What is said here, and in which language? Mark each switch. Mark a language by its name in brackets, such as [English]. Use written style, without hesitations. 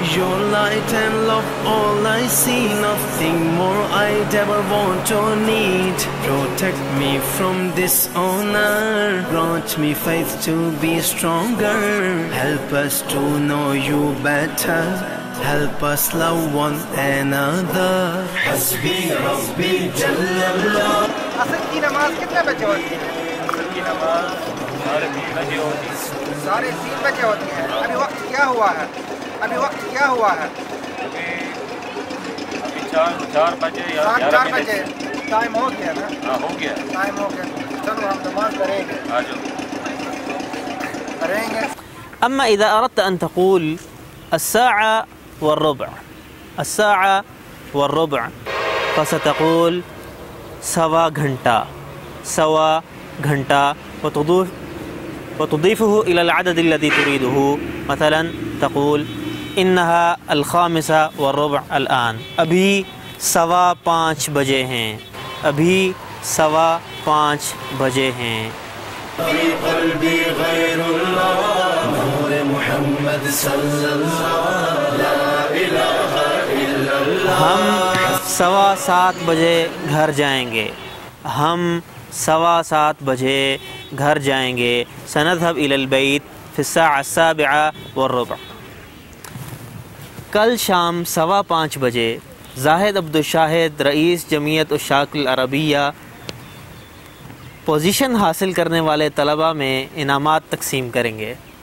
[English] Your light and love all I see. Nothing more I'd ever want or need. Protect me from dishonor, grant me faith to be stronger. Help us to know you better, help us love one another. [Arabic] حسبی ربی جل اللہ. [Urdu] اصل کی نماز کتنے بجے ہوتی ہے؟ اصل کی نماز 3:30 بجے ہوتی ہے. 3:30 بجے ہوتی ہے. ابھی وقت کیا ہوا ہے؟ ابھی وقت کیا ہوا ہے؟ ابھی 4 بجے یا 4 بجے. ٹائم ہو گیا نا؟ ہاں ہو گیا. ٹائم ہو گیا. چلو ہم نماز کریں گے. آ جاؤ. کریں گے. [Arabic] أما إذا أردت أن تقول 1:15 1:15 فستقول [Urdu] 1/4 گھنٹہ 1/4 گھنٹہ [Arabic] وتضيفه إلى العدد الذي تريده. مثلا تقول إنها 5:15 الآن. [Urdu] ابھی 5:15 بجے ہیں. ابھی 5:15 بجے ہیں۔ [Arabic] في قلبي غير الله نور محمد صلى الله لا إله إلا الله [Urdu] ہم 7:15 بجے گھر جائیں گے، ہم 7:15 بجے گھر جائیں گے۔ [Arabic] سنذهب إلى البيت في الساعة 7:15۔ [Urdu] کل شام 5:15 بجے زاہد عبدالشاہد رئیس جمعیت عشاق العربیہ پوزیشن حاصل کرنے والے طلباء میں انعامات تقسیم کریں گے۔